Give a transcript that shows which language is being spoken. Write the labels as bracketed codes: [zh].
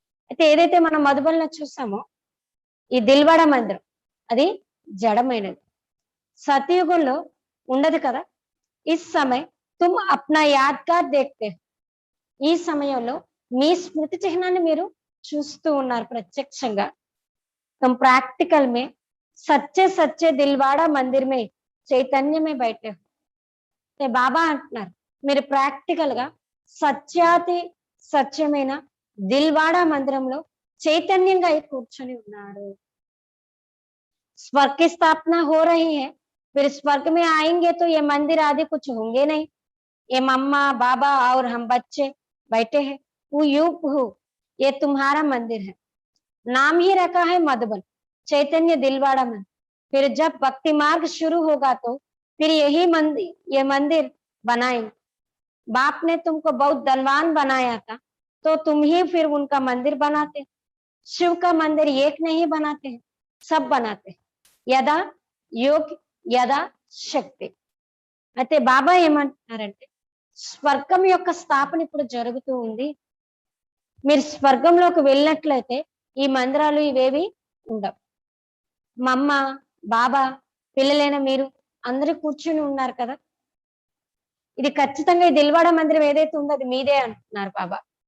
[te] అయితే ఏదైతే మనం మధుబన్లో చూసామో ఈ దిల్వాడా మందిరం అది జడమైనది, సతయుగంలో ఉండదు కదా. [hi] ఈ సమయం తుమ్ అప్నా యాద్గార్ దేఖ్తే, [te] ఈ సమయంలో మీ స్మృతి చిహ్నాన్ని మీరు చూస్తూ ఉన్నారు ప్రత్యక్షంగా. [hi] तुम प्रैक्टिकल में सच्चे सच्चे दिलवाड़ा मंदिर में చైతన్య में बैठे हो. [te] బాబా అంటున్నారు మీరు ప్రాక్టికల్ గా సత్యాతి సత్యమైన దిల్వాడా మందిరంలో చైతన్యంగా కూర్చొని ఉన్నారు. [hi] स्वर्ग की स्थापना हो रही है, फिर स्वर्ग में आएंगे तो ये मंदिर आदि कुछ होंगे नहीं. ये मम्मा बाबा और हम बच्चे बैठे हैं, वो युग हो, ये तुम्हारा मंदिर है. नाम ही रखा है मधुबन, चैतन्य दिलवाड़ा मंदिर. फिर जब भक्ति मार्ग शुरू होगा तो फिर यही मंदिर, ये मंदिर बनाएंगे. बाप ने तुमको बहुत धनवान बनाया था तो तुम ही फिर उनका मंदिर बनाते. शिव का मंदिर एक नहीं बनाते हैं, सब बनाते हैं. యదా యోగ్ యదా శక్తి. [te] అయితే బాబా ఏమంటున్నారంటే స్వర్గం యొక్క స్థాపన ఇప్పుడు జరుగుతూ ఉంది. మీరు స్వర్గంలోకి వెళ్ళినట్లయితే ఈ మందిరాలు ఇవేవి ఉండవు. మా అమ్మ బాబా పిల్లలైన మీరు అందరూ కూర్చుని ఉన్నారు కదా, ఇది ఖచ్చితంగా ఈ దిల్వాడా మందిరం ఏదైతే ఉందో అది మీదే అంటున్నారు బాబా.